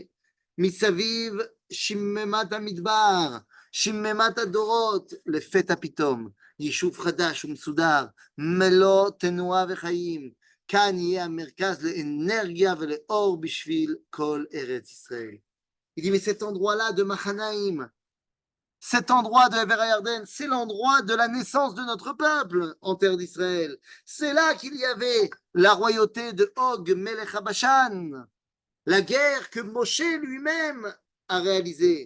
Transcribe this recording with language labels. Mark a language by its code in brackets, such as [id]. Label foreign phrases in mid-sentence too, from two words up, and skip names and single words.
[he] מסביב שממת המדבר, שממת הדורות, לפתע פתאום, יישוב חדש ומסודר, מלוא תנועה וחיים. כאן יהיה המרכז לאנרגיה ולאור בשביל כל ארץ ישראל. [fr] Il dit, mais cet endroit-là de Mahanaïm, cet endroit de Ever HaYarden, c'est l'endroit de la naissance de notre peuple en terre d'Israël. C'est là qu'il y avait la royauté de Og, Melech HaBashan, la guerre que Moshe lui-même a réalisée.